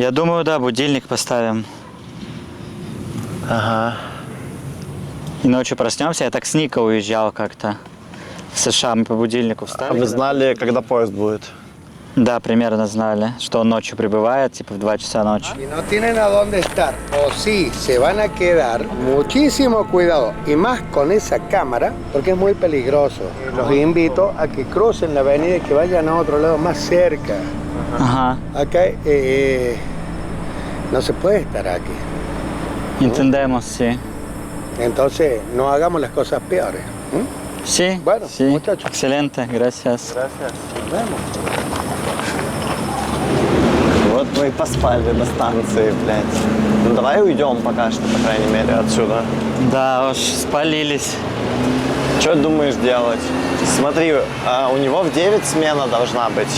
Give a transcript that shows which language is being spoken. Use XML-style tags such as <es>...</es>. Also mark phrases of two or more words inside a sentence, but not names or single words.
<ru>Я думаю, да, будильник поставим. Ага. И ночью проснемся. Я так с Ника уезжал как-то в США. Мы по будильнику А встали. вы знали, когда поезд будет? Да, примерно знали, что он ночью прибывает, типа в 2 часа ночи.</ru> <es>Y no tienen a dónde estar, o sí, se van a quedar, muchísimo cuidado, y más con esa cámara, porque es muy peligroso. Los invito a que crucen la avenida y que vayan a otro lado más cerca.</es> <ru>Ага,</ru> <es>Acá no se puede estar aquí. entendemos, sí. Entonces, no hagamos las cosas peores. Sí, Bueno, sí. muchachos. Excelente, gracias. Nos vemos.</es> <ru>Вот мы и поспали на станции, блядь. Ну давай уйдем пока что, по крайней мере, отсюда. Да уж, спалились. Что думаешь делать? Смотри, у него в 9 смена должна быть.</ru>